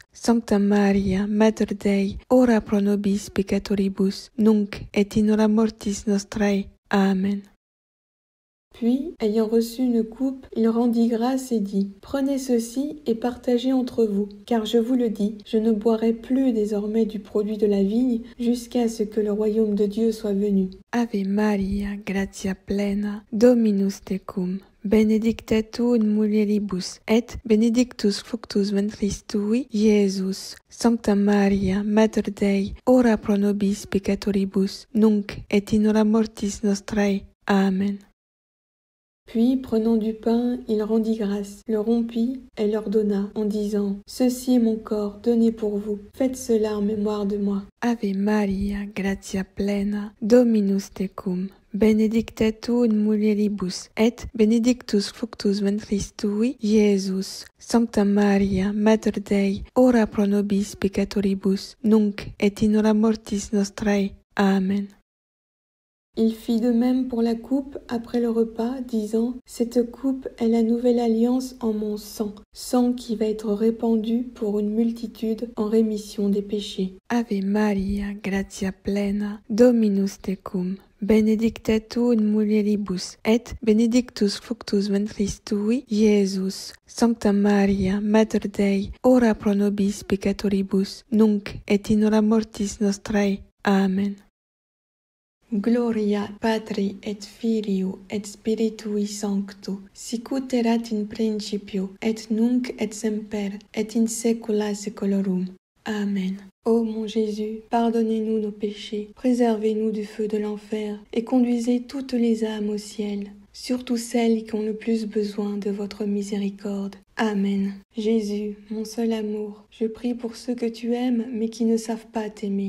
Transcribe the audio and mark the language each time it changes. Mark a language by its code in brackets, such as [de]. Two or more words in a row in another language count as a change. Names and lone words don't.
[la] Sancta Maria, Mater Dei, ora pro nobis peccatoribus, nunc et in hora mortis nostrae. Amen. [fr] Puis, ayant reçu une coupe, il rendit grâce et dit : « Prenez ceci et partagez entre vous, car je vous le dis, je ne boirai plus désormais du produit de la vigne jusqu'à ce que le royaume de Dieu soit venu. » [la] Ave Maria, gratia plena, Dominus tecum, benedicta tu in mulieribus, et benedictus fructus ventris tui, Iesus. Sancta Maria, Mater Dei, ora pro nobis peccatoribus, nunc et in hora mortis nostrae. Amen. [fr] Puis, prenant du pain, il rendit grâce, le rompit et leur donna, en disant : « Ceci est mon corps donné pour vous, faites cela en mémoire de moi. » [la] Ave Maria, gratia plena, Dominus tecum, benedicta tu in mulieribus, et benedictus fructus ventris tui, Iesus. Sancta Maria, Mater Dei, ora pro nobis peccatoribus, nunc et in hora mortis nostrae. Amen. [fr] Il fit de même pour la coupe après le repas, disant : « Cette coupe est la nouvelle alliance en mon sang, sang qui va être répandu pour une multitude en rémission des péchés. » [la] Ave Maria, gratia plena, Dominus tecum, benedicta tu in mulieribus, et benedictus fructus ventris tui, Iesus. Sancta Maria, Mater Dei, ora pro nobis peccatoribus, nunc et in hora mortis nostrae. Amen. Gloria Patri et Filio et Spiritui Sancto, sicut erat in principio, et nunc et semper, et in saecula saeculorum. Amen. [fr] Ô mon Jésus, pardonnez-nous nos péchés, préservez-nous du feu de l'enfer, et conduisez toutes les âmes au ciel, surtout celles qui ont le plus besoin de votre miséricorde. Amen. Jésus, mon seul amour, je prie pour ceux que tu aimes mais qui ne savent pas t'aimer.